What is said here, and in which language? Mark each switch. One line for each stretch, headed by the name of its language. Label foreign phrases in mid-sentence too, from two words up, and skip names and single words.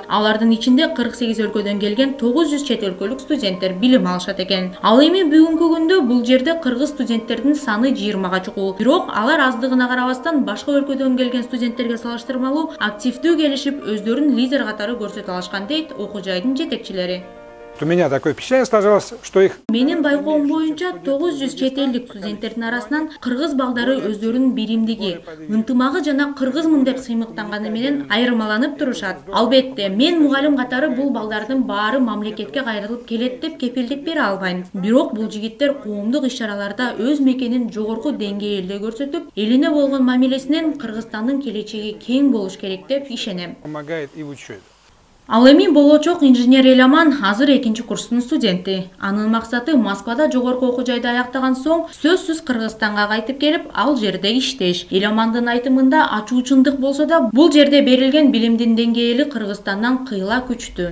Kyrgyz: Алардын ичинде 48 өлкөдөн келген 900 чет өлкөлүк студенттер билим алышат экен. Ал эми бүгүнкү күндө бул жерде кыргыз студенттердин саны 20га чукул. Бирок алар аздыгына карабастан башка өлкөдөн келген студенттерге салыштырмалуу активдүү келишип, өздөрүн лидер катары көрсөтө алышкан дейт окуу жайдын жетекчилери.
Russian: У меня такое впечатление сложилось, что их...
Kyrgyz: Менин байкоом боюнча 900 чет элдик студенттердин арасынан кыргыз балдары өздөрүнүн биримдиги, ынтымагы жана кыргызмын деп сыймыктанганы менен айырмаланып турушат. Албетте, мен мугалим катары бул балдардын баары мамлекетке кайрылып келет деп кепилдик бере албайм. Бирок бул жигиттер коомдук иш-чараларда өз мекенин жогорку деңгээлде көрсөтүп, элине болгон мамилесинен Кыргызстандын келечеги кең болуш керек деп ишенем.
Russian: Помогает и в учебе.
Kyrgyz: Ал эми болочок инженер Эламан азыр 2-курстун студенти. Анын максаты Москвада жогорку окуу жайды аяктаган соң сөзсүз Кыргызстанга кайтып келип, ал жерде иштеш. Эламандын айтымында ачуучундук болсо да, бул жерде берилген билимдин деңгээли Кыргызстандан кыйла күчтүү.